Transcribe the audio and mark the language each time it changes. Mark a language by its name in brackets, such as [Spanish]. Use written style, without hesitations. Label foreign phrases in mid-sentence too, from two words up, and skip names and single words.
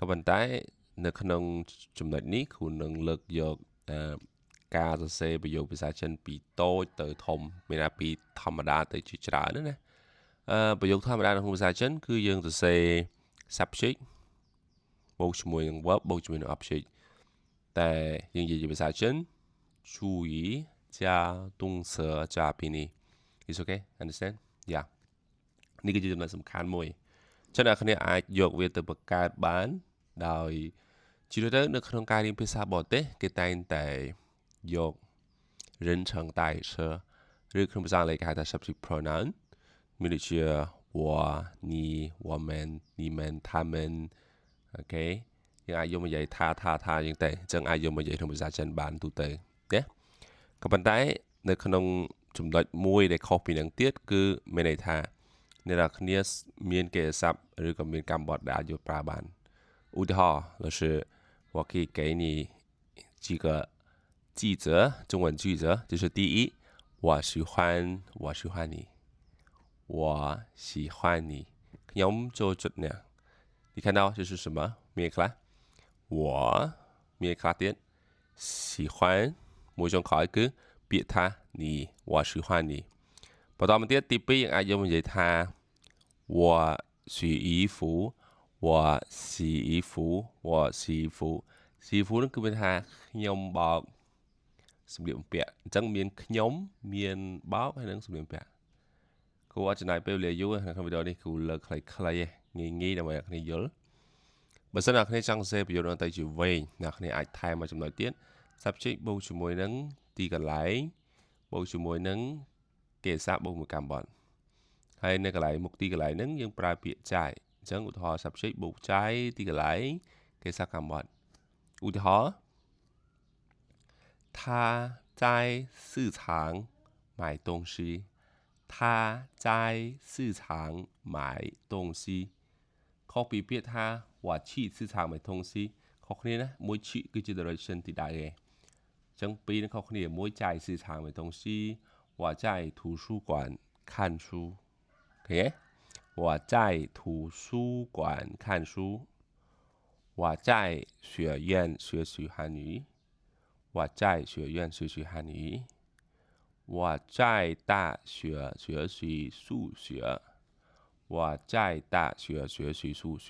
[Khmer] ប៉ុន្តែនៅក្នុងចំណុចនេះគ្រូនឹងលើកយកការសរសេរប្រយោគភាសាចិនពីតូចទៅធំ មានថាពីធម្មតាទៅជាច្រើនណាប្រយោគធម្មតានៅក្នុងភាសាចិនគឺយើងសរសេរ subject បូកជាមួយនឹង verb បូកជាមួយនឹង object តែយើងនិយាយជាភាសាចិន [Chinese] 注意加动词加宾语 [English] Is okay understand yeah [Khmer] នេះគឺជាចំណុចសំខាន់មួយចឹងអ្នកគ្នាអាចយកវាទៅបង្កើតបានដោយ ជាទៅនៅក្នុងការរៀនភាសាបរទេសគេតែងតែយក [Chinese] 人称代词 [Khmer] ឬក្នុងភាសាអង់គ្លេសគេហៅថា [English] subject pronoun [Khmer] មានដូចជា [Chinese] 我你我们你们他们 [Khmer] អូខេយើងអាចយកមកនិយាយថាយើងតែអញ្ចឹងអាចយកមកនិយាយក្នុងភាសាចិនបានទូទៅណាក៏ប៉ុន្តែនៅក្នុងចំណុចមួយដែលខុសពី នឹងទៀតគឺមានន័យថាអ្នកនរគ្នាមានកិច្ចស័ព្ទឬក៏មានកម្មបត្តិដែលអាចយកប្រើបានឧទាហរណ៍ [Chinese] 就是我可以给你几个句子中文句子就是第一我喜欢你我喜欢 [Khmer] 你ខ្ញុំចូលចិត្តអ្នក [Chinese] 你看到这是什么 [Khmer] មានខ្លះ我មានខ្លះទៀត喜欢មួយចុងក្រោយគឺពាក្យថា [Chinese] 你我喜欢你 [Khmer] បន្តមកទៀតទី2យើងអាចយកមកនិយាយថា [Chinese] 我洗衣服我洗衣服我洗衣服洗衣服 [Khmer] នឹងគឺមានថាខ្ញុំបោកសម្លៀកបំពាក់អញ្ចឹងមានខ្ញុំមានបោក ហើយនឹងសម្លៀកបំពាក់គួរអត់ចំណាយពេលវេលាយូរក្នុងវីដេអូនេះគូលើកខ្លីៗងាយដើម្បីអ្នកគ្នាយល់បើសិនអ្នកគ្នាចង់សរសេរប្រយោគនឹងទៅជាវែងអ្នកគ្នាអាចថែមមួយចំណុចទៀត subject បូកជាមួយនឹងទីកន្លែងបូកជាមួយនឹងកិច្ចសាស្ត្របូកមួយកម្មបត្តិហើយនៅកន្លែងមុខទីកន្លែងហ្នឹងយើងប្រើពាក្យចាយអញ្ចឹងឧទាហរណ៍ subject បូកចាយទីកន្លែងកិច្ចសាស្ត្រកម្មបត្តិឧទាហរណ៍ [Chinese] 他在市场买东西他在市场买东西 [Khmer] ខុសពីពាក្យថា [Chinese] 我去市场买东西 [Khmer] ខុសគ្នាណាមួយ [Chinese] 去 [Khmer] គឺជា direction ទីដៅឯងអញ្ចឹងពីរនឹងខុសគ្នាមួយ [Chinese] 在市场买东西我在图书馆看书可以我在图书馆看书我在学院学习汉语我在学院学习汉语我在大学学习数学我在大学学习数学